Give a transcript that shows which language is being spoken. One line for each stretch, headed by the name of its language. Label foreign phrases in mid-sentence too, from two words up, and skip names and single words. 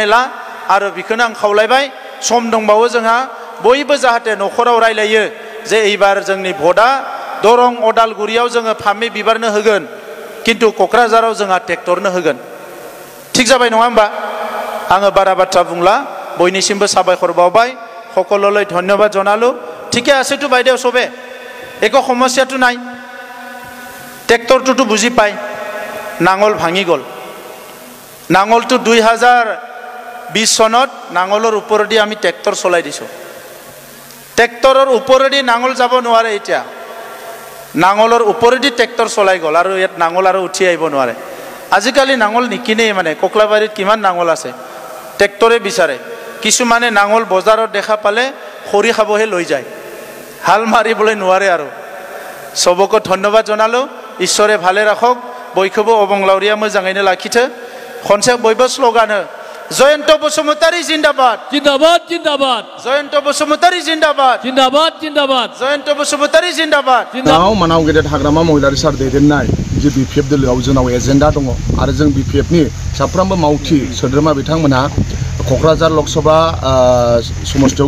Bodo: ला आरो बेखौनो आं खावलायबाय सम दंबावो जोंहा बयबो जाहाथे न'खराव रायलायो जे एबार जोंनि भटआ दरं अदालगुरियाव जोङो फामे बिबारनो होगोन किन्तु क'क्राझाराव जोंहा ट्रेक्टरनो होगोन ठीक जाबाय नङा होमबा आङो बारा बाथ्रा बुंला बयनिसिमबो साबायखर बावबाय
Assamese: সকললৈ ধন্যবাদ জনালো ঠিকে আছেতো বাইদেউ সবে একো সমস্যাটো নাই ট্ৰেক্টৰটো বুজি পায় নাঙল ভাঙি গ'ল নাঙলটো 2020 সনত নাঙলৰ ওপৰেদি আমি ট্ৰেক্টৰ চলাই দিছো ট্ৰেক্টৰৰ ওপৰেদি নাঙল যাব নোৱাৰে এতিয়া নাঙলৰ ওপৰেদি ট্ৰেক্টৰ চলাই গ'ল আৰু ইয়াত নাঙল আৰু উঠি আহিব নোৱাৰে আজিকালি নাঙল নিকিনেই মানে কোকলাবাৰীত কিমান নাঙল আছে ট্ৰেক্টৰে বিচাৰে কিছুমানে নাঙল বজাৰত দেখা পালে খৰি খাবহে লৈ যায় হাল মাৰিবলৈ নোৱাৰে আৰু সবকে ধন্যবাদ জনালো ঈশ্বৰে ভালে ৰাখক
Bodo: বয়খবো অবংলাউৰিয়া মোজাङैनो लाखिथो खनसे बयबो स्लोगान हो जयन्त बसुमतारी जिंदाबाद जिंदाबाद जिंदाबाद जयन्त बसुमतारी जिंदाबाद जिंदाबाद जिंदाबाद जयन्त बसुमतारी जिंदाबाद नाव मानाव गेदेर हाग्रामा महिलारि सार दैदेननाय जे बिपिएफ दोलोआव जोंनाव एजेन्डा दङ आरो जों बिपिएफनि साफ्रोमबो मावथि सोद्रोमा बिथांमोनहा क'क्राझार लकसभा समस्तियाव